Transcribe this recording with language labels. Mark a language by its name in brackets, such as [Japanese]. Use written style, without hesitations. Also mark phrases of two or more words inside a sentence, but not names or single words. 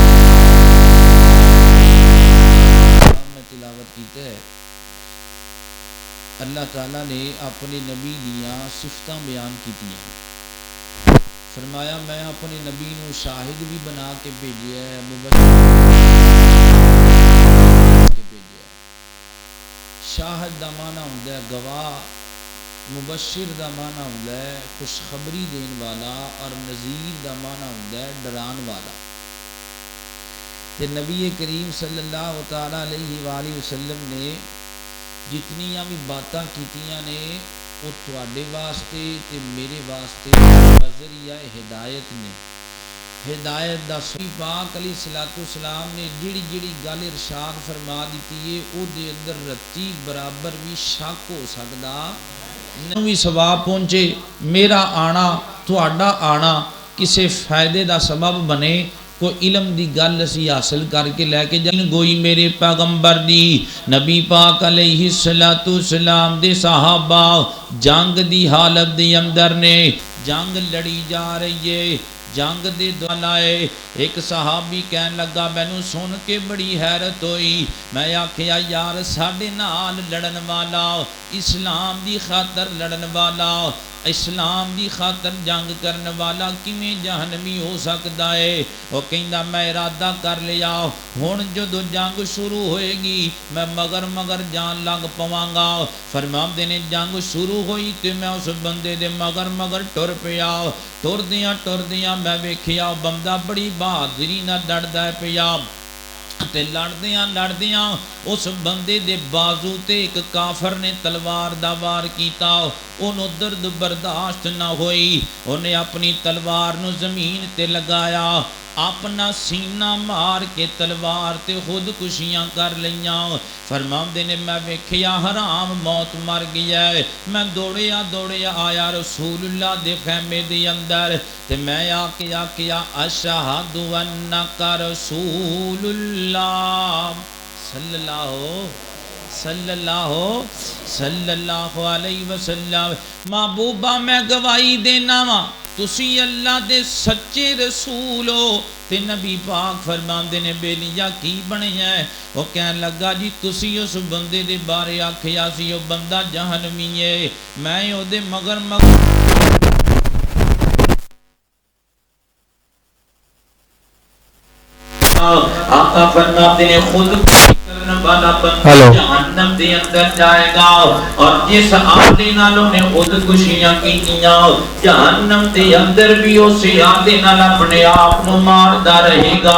[Punjabi] میں تلاوت کیتے ہے اللہ تعالیٰ نے اپنے نبی دیاں صفتاں بیان کیتیاں فرمایا میں اپنے نبی نو شاہد بھی بنا کے بھیجیا ہے شاہد دا معنی ہوندا ہے گواہ مبشر دا معنی ہوندا ہے خوشخبری دین والا اور نذیر دا معنی ہوندا ہے ڈران والا تے نبی کریم [Arabic] صلی اللہ تعالی علیہ وآلہ وسلم [Punjabi] نے جتنیاں بھی باتاں کیتیاں نے وہ تواڈے واسطے تے میرے واسطے ذریعہ ہدایت نے ہدایت دا سوئی پاک [Arabic] علیہ السلام [Punjabi] نے جڑی جڑی گل ارشاد فرما دیتی ہے او دے اندر رتی برابر بھی شک ہو سکدا نہیں بھی ثواب پہنچے میرا آنا تہاڈا آنا کسے فائدے دا سبب بنے کوئی علم دی گل اسی حاصل کر کے لے کے جائیں گوئی میرے پیغمبر دی نبی پاک [Arabic] علیہ السلام [Punjabi] دے صحابہ جنگ دی حالت دی اندر نے جنگ لڑی جا رہی ہے جنگ دے دلائے ایک صحابی کہن لگا مینوں سن کے بڑی حیرت ہوئی میں آکھیا یار ساڈے نال لڑن والا اسلام دی خاطر لڑن والا اسلام دی خاطر جنگ کرن والا کیویں جہنمی ہو سکدا ہے او کہندا میں ارادہ کر لیا ہن جدو جنگ شروع ہوئے گی میں مگر جان لگ پواں گا فرماندے نے جنگ شروع ہوئی تے میں اس بندے دے مگر ٹر پیا ٹردیاں میں ویکھیا بندہ بڑی بہادری نال لڑدا پیا تے لڑدیاں اس بندے دے بازو تے ایک کافر نے تلوار دا وار کیتا ਉਹਨੂੰ ਦਰਦ ਬਰਦਾਸ਼ਤ ਨਾ ਹੋਈ, ਉਹਨੇ ਆਪਣੀ ਤਲਵਾਰ ਨੂੰ ਜ਼ਮੀਨ ਤੇ ਲਗਾਇਆ, ਆਪਣਾ ਸੀਨਾ ਮਾਰ ਕੇ ਤਲਵਾਰ ਤੇ ਖ਼ੁਦਕੁਸ਼ੀਆਂ ਕਰ ਲਈਆਂ। ਫ਼ਰਮਾਉਂਦੇ ਨੇ ਮੈਂ ਵੇਖਿਆ ਹਰਾਮ ਮੌਤ ਮਰ ਗਿਆ ਹੈ, ਮੈਂ ਦੌੜਿਆ ਦੌੜਿਆ ਆਇਆ ਰਸੂਲੁੱਲਾਹ ਦੇ ਖ਼ੈਮੇ ਦੇ ਅੰਦਰ ਤੇ ਮੈਂ ਆਖਿਆ [Arabic] أشهد أنك رسول الله صلى الله عليه وسلم. [Punjabi] ਮਹਿਬੂਬਾ ਮੈਂ ਗਵਾਹੀ ਦੇਣਾ ਵਾਂ ਤੁਸੀਂ ਅੱਲਾਹ ਦੇ ਸੱਚੇ ਰਸੂਲ ਹੋ। ਤੇ ਨਬੀ ਪਾਕ ਫ਼ਰਮਾਂਦੇ ਨੇ ਬੇਲੀਆ ਕੀ ਬਣਿਆ ਹੈ? ਉਹ ਕਹਿਣ ਲੱਗਾ ਜੀ ਤੁਸੀਂ ਉਸ ਬੰਦੇ ਦੇ ਬਾਰੇ ਆਖਿਆ ਸੀ ਓ ਬੰਦਾ ਜਹੰਨਮੀ ਹੈ, ਮੈਂ ਓਦੇ ਮਗਰ ਆਕਾ ਫ਼ਰਮਾਤੇ ਨੇ ਖ਼ੁਦ ਵਾਲਾ ਬੰਦਾ ਜਹੰਨਮ ਦੇ ਅੰਦਰ ਜਾਏਗਾ, ਔਰ ਜਿਸ ਆਦੇ ਨਾਲ ਨੇ ਖ਼ੁਦਕੁਸ਼ੀਆਂ ਕੀਤੀਆਂ ਜਹੰਨਮ ਦੇ ਅੰਦਰ ਭੀ ਉਸ ਆਦੇ ਨਾਲ ਅਪਨੇ ਆਪ ਕੋ ਮਾਰਦਾ ਰਹੇਗਾ।